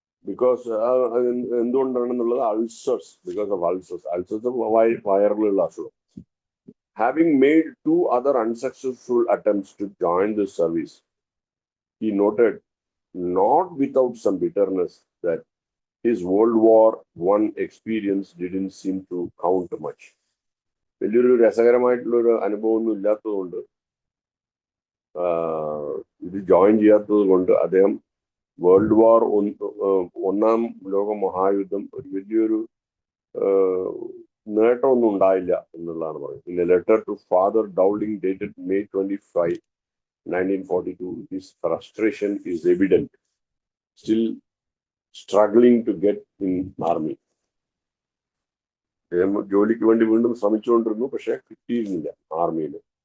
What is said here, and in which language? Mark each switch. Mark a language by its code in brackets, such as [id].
[ml] Because എന്തുകൊണ്ടാണെന്നുള്ളത് ulcers, [en] because of ulcers [ml] വയറിലുള്ള അസുഖം. [en] Having made 2 other unsuccessful attempts to join the service, he noted, not without some bitterness, that his World War I experience didn't seem to count much. [ml] വലിയൊരു രസകരമായിട്ടുള്ളൊരു അനുഭവമൊന്നും ഇല്ലാത്തതുകൊണ്ട്, ഇത് join ചെയ്യാത്തത് കൊണ്ട് അദ്ദേഹം world war ഒന്നാം ലോക മഹായുദ്ധം ഒരു വലിയൊരു നേട്ടമൊന്നും ഉണ്ടായില്ല എന്നുള്ളതാണ് പറയുന്നത്. [en] In a letter to Father Dowling dated May 25, 1942, his frustration is evident. Still struggling to get in army. [ml] ജോലിക്ക് വേണ്ടി വീണ്ടും ശ്രമിച്ചുകൊണ്ടിരുന്നു, പക്ഷെ കിട്ടിയിരുന്നില്ല ആർമിയിൽ.